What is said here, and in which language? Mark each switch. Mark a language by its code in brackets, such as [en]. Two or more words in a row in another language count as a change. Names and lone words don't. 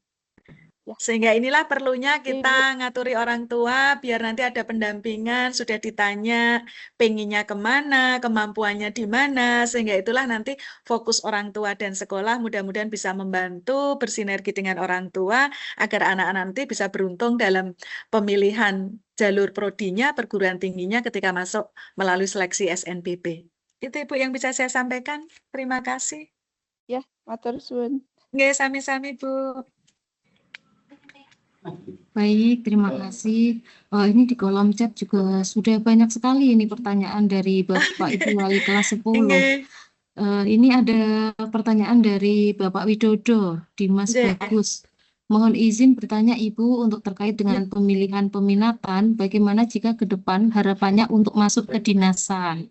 [id] Sehingga inilah perlunya kita ngaturi orang tua biar nanti ada pendampingan, sudah ditanya pengennya kemana, kemampuannya di mana, sehingga itulah nanti fokus orang tua dan sekolah mudah-mudahan bisa membantu bersinergi dengan orang tua agar anak-anak nanti bisa beruntung dalam pemilihan jalur prodinya, perguruan tingginya ketika masuk melalui seleksi SNBP. Itu Ibu yang bisa saya sampaikan. Terima kasih. Ya, [jv] matur suwun. Nggih, sami-sami Bu. [id] Baik, terima kasih. Ini di kolom chat juga sudah banyak sekali ini pertanyaan dari Bapak Ibu wali kelas 10. Ini ada pertanyaan dari Bapak Widodo, Dimas Bagus. Mohon izin bertanya Ibu untuk terkait dengan pemilihan peminatan, bagaimana jika ke depan harapannya untuk masuk ke dinasan?